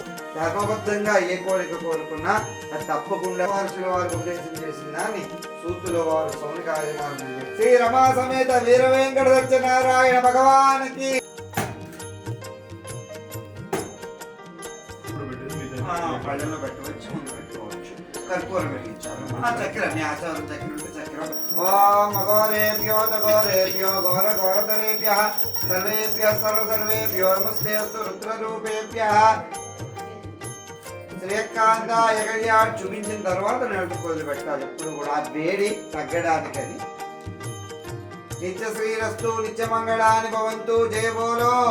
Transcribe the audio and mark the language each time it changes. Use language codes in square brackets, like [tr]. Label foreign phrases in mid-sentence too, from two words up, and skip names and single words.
[te] ధర్మబద్ధంగా ఏ కోరిక కోరుకున్నా అది తప్పకుండా మహర్షుల వారు ఉపదేశం చేసిన దాన్ని సూతుల వారు సౌనికార్యమానం శ్రీ రమా సమేత వీర వెంకట సత్యనారాయణ భగవానికి పళ్ళలో పెట్టవచ్చు, ముందు పెట్టుకోవచ్చు. కర్పూరం వెలిగించాలి. చక్కెర మీ ఆచారం చక్కెర ఉంటే చక్కెర. [sa] ॐ अघोरेभ्यो तघोरेभ्यो घोर घोरतरेभ्यः सर्वेभ्यः सर्वेभ्यो नमस्तेऽस्तु रुद्ररूपेभ्यः శ్రీకాంతాయ [te] కళ్యాణ్ చూపించిన తర్వాత నడుపుకోలు పెట్టాలి ఎప్పుడు కూడా ఆ వేడి తగ్గడానికని [sa] नित्य श्रीरस्तु नित्य मङ्गलानि भवन्तु [hi] जय बोलो